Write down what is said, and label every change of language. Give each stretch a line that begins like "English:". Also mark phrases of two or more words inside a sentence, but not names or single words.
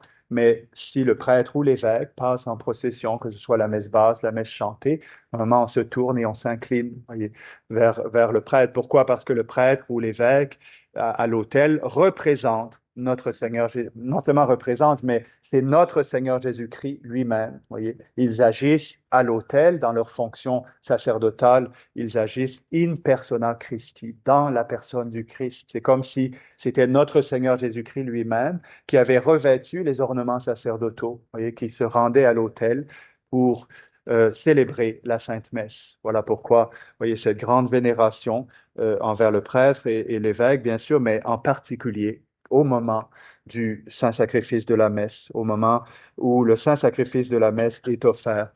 French: Mais si le prêtre ou l'évêque passe en procession, que ce soit la messe basse, la messe chantée, normalement, on se tourne et on s'incline, voyez, vers le prêtre. Pourquoi? Parce que le prêtre ou l'évêque à l'autel représente notre Seigneur, non seulement représente, mais c'est notre Seigneur Jésus-Christ lui-même. Voyez, ils agissent à l'autel dans leur fonction sacerdotale. Ils agissent
Latin: in persona Christi,
French: dans la personne du Christ. C'est comme si c'était notre Seigneur Jésus-Christ lui-même qui avait revêtu les ornements sacerdotaux. Voyez, qui se rendait à l'autel pour célébrer la Sainte Messe. Voilà pourquoi, voyez, cette grande vénération envers le prêtre et l'évêque, bien sûr, mais en particulier au moment du saint sacrifice de la messe, au moment où le saint sacrifice de la messe est offert.